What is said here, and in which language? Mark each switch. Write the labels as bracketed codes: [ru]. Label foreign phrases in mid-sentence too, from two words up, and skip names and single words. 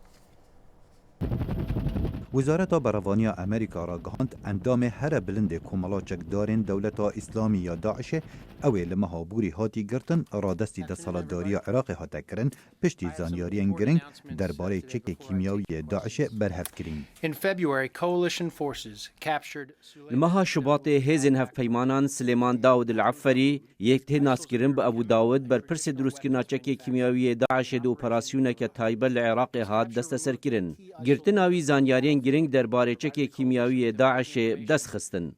[ku] وزارەتا بەڕەوانیا ئەمریکا ڕاگەهاند ئەندامێ هەرە بلندێ کۆمەڵاچێک دارێن دەولەتا ئیسلامی یا داعشێ ئەوێ لە مەهابووری هاتی گرتن ڕادەستی دەسەڵاتداریە عێراقی هاتەکردن پشتی زانیاریان گرنگ دەربارەی چەکێ کیمیاویە داعشێ بەرهەفکرین. li meha Şubatê hêzên hevpeymanan Silêman Dawud el-Efferî yek tê naskirin bi Ebu Dawud berpirsê drûstkirina çekê kîmyawiyê Daişê de operasyoneke taybet li Iraqê hat desteserkirin. Girtina wî zanyariyên giring derbarê çekê kîmyawiyê Daişê dest xistin.